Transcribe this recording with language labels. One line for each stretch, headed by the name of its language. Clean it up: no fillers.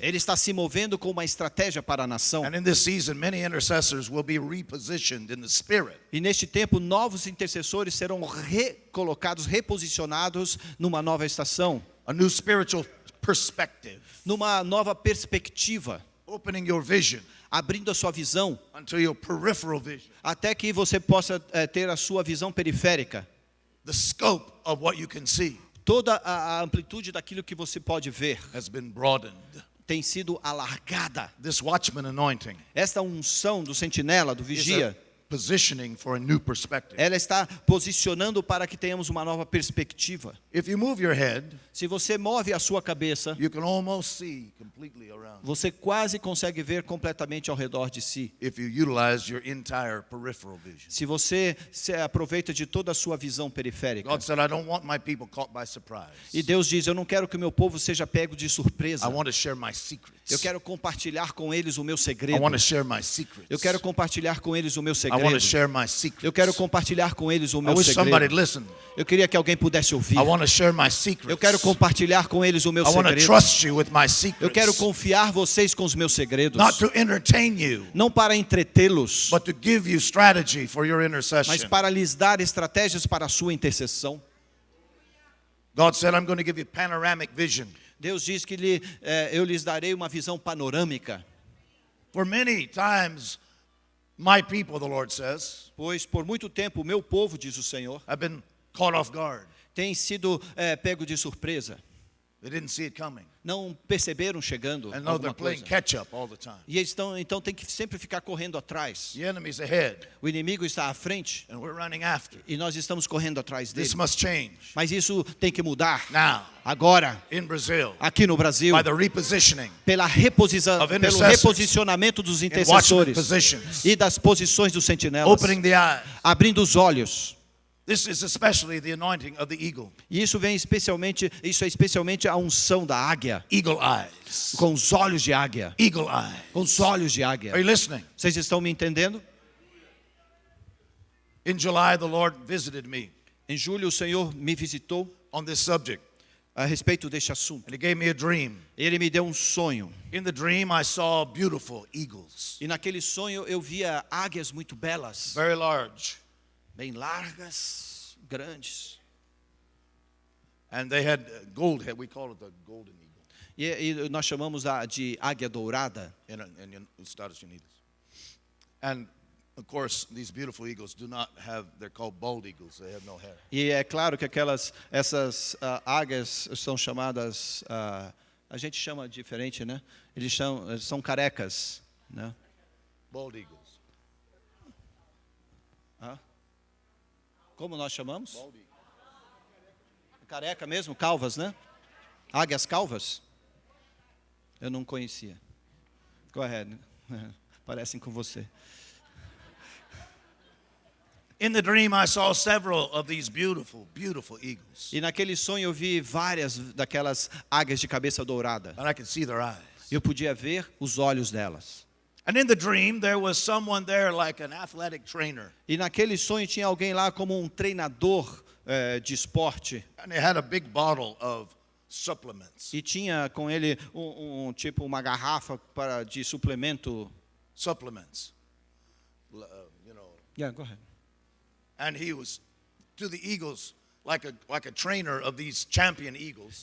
Portuguese: Ele está se movendo com uma estratégia para a nação.
English: And in this season, many intercessors will be repositioned in the spirit.
Portuguese: E neste tempo, novos intercessores serão recolocados, reposicionados numa nova estação,
English: A new spiritual perspective.
Portuguese: numa nova perspectiva,
English: Opening your vision
Portuguese: abrindo a sua visão,
English: until your peripheral vision,
Portuguese: até que você possa ter a sua visão periférica,
English: the scope of what you can see,
Portuguese: toda a amplitude daquilo que você pode ver
English: has been broadened.
Portuguese: tem sido alargada.
English: This watchman anointing
Portuguese: Esta unção do sentinela, do
English: is
Portuguese: vigia,
English: a positioning for a new perspective.
Portuguese: ela está posicionando para que tenhamos uma nova perspectiva.
English: If you move your head,
Portuguese: Se você move a sua cabeça,
English: you can almost see completely around.
Portuguese: você quase consegue ver completamente ao redor de si.
English: If you utilize your entire peripheral vision.
Portuguese: Se você se aproveita de toda a sua visão periférica.
English: God said, I don't want my people caught by surprise.
Portuguese: E Deus diz, eu não quero que o meu povo seja pego de surpresa.
English: I want to share my secrets.
Portuguese: Eu quero compartilhar com eles o meu
English: I
Portuguese: segredo.
English: want to share my secrets.
Portuguese: Eu quero compartilhar com eles o meu
English: I
Portuguese: segredo.
English: to
Portuguese: segredo.
English: share my secrets.
Portuguese: Eu quero compartilhar com eles o
English: I
Portuguese: meu
English: wish somebody
Portuguese: segredo.
English: listen.
Portuguese: Eu queria que alguém pudesse ouvir.
English: I want to share my secrets.
Portuguese: Eu quero compartilhar com eles o meu
English: I want to
Portuguese: segredo.
English: trust you with my
Portuguese: Eu quero
English: secrets.
Portuguese: confiar vocês com os meus segredos.
English: Not to entertain you,
Portuguese: Não para entretê-los,
English: but to give you strategy for your
Portuguese: mas
English: intercession.
Portuguese: para lhes dar estratégias para a sua intercessão.
English: God said, I'm going to give you panoramic vision.
Portuguese: Deus diz que eu lhes darei uma visão panorâmica.
English: For many times, my people, the Lord says,
Portuguese: Pois por muito tempo o meu povo, diz o Senhor,
English: have been caught off guard.
Portuguese: tem sido pego de surpresa.
English: They didn't see it coming.
Portuguese: Não perceberam chegando
English: And now they're
Portuguese: alguma
English: playing
Portuguese: coisa.
English: catch up all the time.
Portuguese: E eles então tem que sempre ficar correndo atrás.
English: The enemy's ahead,
Portuguese: O inimigo está à frente
English: and we're running after.
Portuguese: e nós estamos correndo atrás dele.
English: This must change.
Portuguese: Mas isso tem que mudar.
English: Now,
Portuguese: Agora,
English: in Brazil,
Portuguese: aqui no Brasil,
English: by the repositioning
Portuguese: pelo
English: intercessors
Portuguese: reposicionamento dos
English: in watchman
Portuguese: intercessores
English: positions,
Portuguese: e das posições dos sentinelas,
English: opening the eyes.
Portuguese: abrindo os olhos.
English: This is especially the anointing of the eagle.
Portuguese: E isso é especialmente a unção da águia,
English: Eagle eyes.
Portuguese: com os olhos de águia,
English: Eagle eyes.
Portuguese: com os olhos de águia.
English: Are you listening?
Portuguese: Vocês estão me entendendo?
English: In July, the Lord visited me
Portuguese: Em julho o Senhor me visitou
English: on this subject,
Portuguese: a respeito deste assunto.
English: and He gave me a dream.
Portuguese: Ele me deu um sonho.
English: In the dream, I saw beautiful eagles,
Portuguese: E naquele sonho eu via águias muito belas,
English: very large,
Portuguese: bem largas, grandes.
English: and they had gold head. We call it the golden eagle
Portuguese: E nós chamamos de águia dourada.
English: in Estados Unidos. And of course, these beautiful eagles do not have. They're called bald eagles. They have no hair.
Portuguese: E é claro que essas águias são chamadas, a gente chama diferente, né? Eles são carecas, né?
English: Bald eagles.
Portuguese: Como nós chamamos? Careca mesmo, calvas, né? Águias calvas? Eu não conhecia.
English: Go ahead.
Portuguese: Parecem com você.
English: In the dream, I saw several of these beautiful, beautiful eagles,
Portuguese: E naquele sonho eu vi várias daquelas águias de cabeça dourada.
English: and I could see their eyes.
Portuguese: Eu podia ver os olhos delas.
English: And in the dream, there was someone there like an athletic trainer,
Portuguese: E naquele sonho tinha alguém lá como um treinador de esporte.
English: and they had a big bottle of supplements.
Portuguese: E tinha com ele tipo uma garrafa de suplemento.
English: Supplements. You know, Yeah, go ahead. and he was to the eagles like a trainer of these champion eagles.